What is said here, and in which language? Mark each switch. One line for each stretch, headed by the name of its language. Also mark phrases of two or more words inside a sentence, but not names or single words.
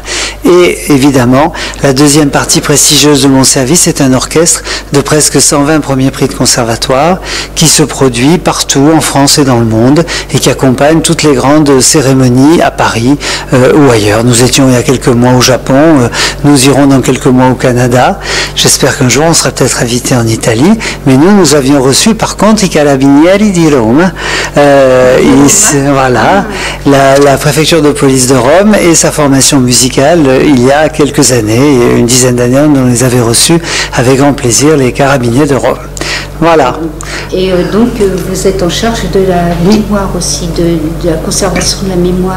French: Et évidemment, la deuxième partie prestigieuse de mon service est un orchestre de presque 120 premiers prix de conservatoire qui se produit partout en France et dans le monde et qui accompagne toutes les grandes cérémonies à Paris ou ailleurs. Nous étions il y a quelques mois au Japon, nous irons dans quelques mois au Canada. J'espère qu'un jour on sera peut-être invité en Italie, mais nous avions reçu par contre
Italian: i Carabinieri di Rome,
French: voilà, la préfecture de police de Rome et sa formation musicale il y a quelques années, une dizaine d'années, on les avait reçus avec grand plaisir, les Carabiniers de Rome. Voilà. Et donc vous êtes en charge de la mémoire aussi, de la conservation de la mémoire.